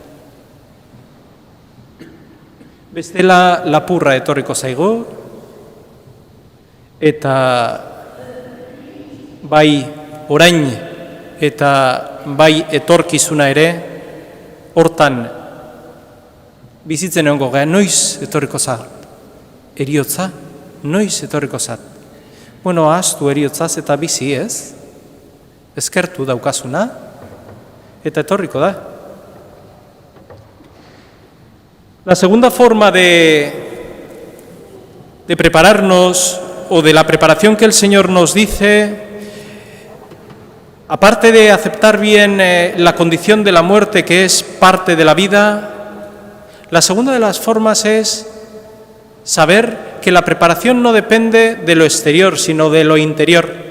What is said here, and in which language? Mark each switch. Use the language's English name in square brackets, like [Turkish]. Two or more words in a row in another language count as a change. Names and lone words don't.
[Basque] Bestela lapurra etorriko zaigu, eta bai orain eta bai etorkizuna ere, hortan bizitzen egongo gara, noiz etorriko zat? Heriotza, noiz etorriko zat? Bueno, ahaztu heriotzaz eta bizi ez, eskertu daukazuna, eta etorriko da. [Spanish] La segunda forma de prepararnos, o de la preparación que el Señor nos dice, aparte de aceptar bien la condición de la muerte, que es parte de la vida, la segunda de las formas es saber que la preparación no depende de lo exterior, sino de lo interior.